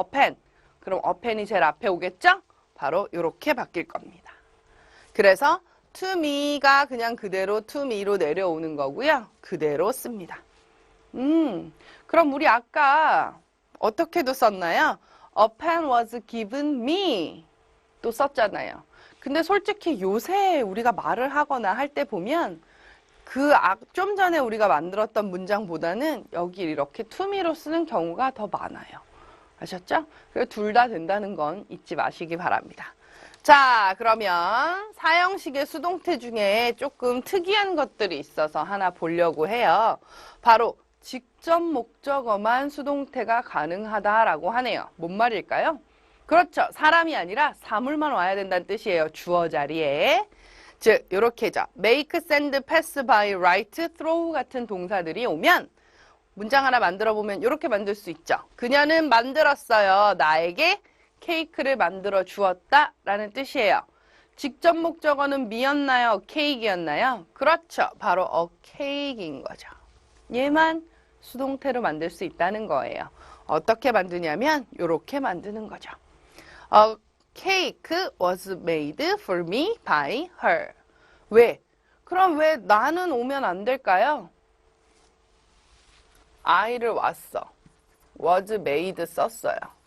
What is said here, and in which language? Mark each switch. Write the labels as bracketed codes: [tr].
[en] a pen. [ko] 그럼 a pen이 제일 앞에 오겠죠? 바로 요렇게 바뀔 겁니다. 그래서 to me가 그냥 그대로 to me로 내려오는 거고요. 그대로 씁니다. 그럼 우리 아까 어떻게도 썼나요? [en] A pen was given me [ko] 또 썼잖아요. 근데 솔직히 요새 우리가 말을 하거나 할 때 보면 좀 전에 우리가 만들었던 문장보다는 여기 이렇게 to me로 쓰는 경우가 더 많아요. 아셨죠? 그래서 둘 다 된다는 건 잊지 마시기 바랍니다. 자, 그러면 사형식의 수동태 중에 조금 특이한 것들이 있어서 하나 보려고 해요. 바로 직접 목적어만 수동태가 가능하다라고 하네요. 뭔 말일까요? 그렇죠. 사람이 아니라 사물만 와야 된다는 뜻이에요. 주어 자리에. 즉, 요렇게죠. [en] make, send, pass by, write, throw [ko] 같은 동사들이 오면 문장 하나 만들어 보면 이렇게 만들 수 있죠. 그녀는 만들었어요. 나에게 케이크를 만들어 주었다 라는 뜻이에요. 직접 목적어는 me였나요? cake이었나요? 그렇죠. 바로 a cake인 거죠. 얘만 수동태로 만들 수 있다는 거예요. 어떻게 만드냐면 이렇게 만드는 거죠. [en] A cake was made for me by her. [ko] 왜? 그럼 왜 나는 오면 안 될까요? I를 왔어. [en] was made [ko] 썼어요.